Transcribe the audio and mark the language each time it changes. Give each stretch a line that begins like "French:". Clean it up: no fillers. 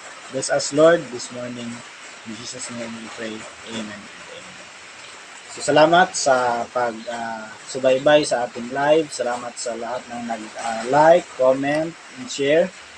English: Bless us, Lord, this morning. In Jesus' name we pray. Amen.
Filipino: So, salamat sa pag-subaybay sa ating live. Salamat sa lahat ng nag-like, comment, and share.